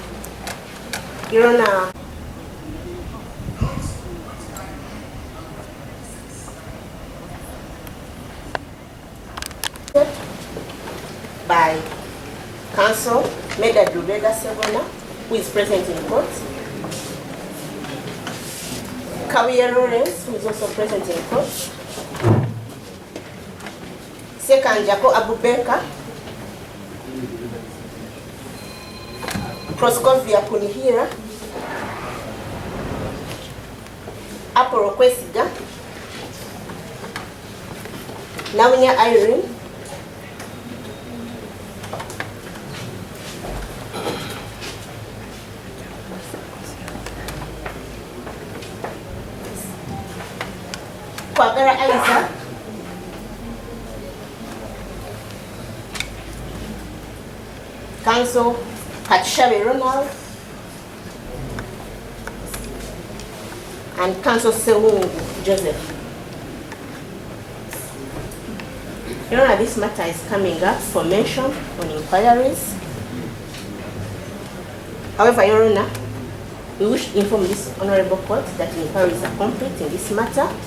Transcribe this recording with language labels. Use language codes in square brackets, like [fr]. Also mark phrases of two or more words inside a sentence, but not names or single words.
[en] Your Honor, by Counsel Meda Dubega Segona, who is present in court, Kawiya Lawrence, who is also present in court, Second Jako Abubeka, Proskovia Kunihira, Apollo Kwesiga, Nawinya Irene, Kwagara Isaac, Counsel Katshabe Ronald, and Counsel Selungu Joseph. Your Honor, this matter is coming up for mention on inquiries. However, Your Honor, we wish to inform this Honorable Court that inquiries are complete in this matter.